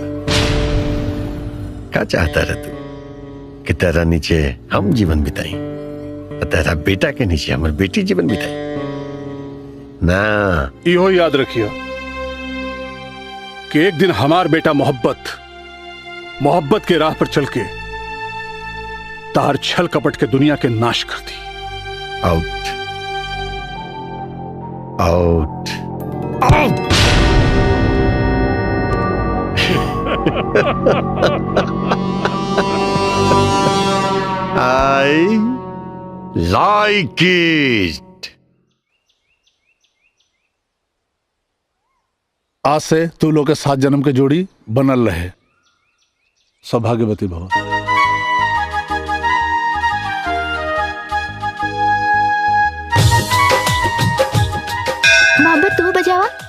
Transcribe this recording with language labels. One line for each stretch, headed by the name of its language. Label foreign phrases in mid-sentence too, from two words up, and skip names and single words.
Bhojpuri: क्या चाहता रह तू कि तेरा नीचे हम जीवन बिताई और तेरा बेटा के नीचे हमारी बेटी जीवन बिताई? ना, इहो याद रखियो कि एक दिन हमार बेटा मोहब्बत के राह पर चल के तार छल कपट के दुनिया के नाश कर दी।
English: out out out. I like it.
Bhojpuri: आज से तू लोग के 7 जन्म के जोड़ी बनल रहे।
Sanskrit: सौभाग्यवती भव।
Bhojpuri: मोहब्बत तू बजावा।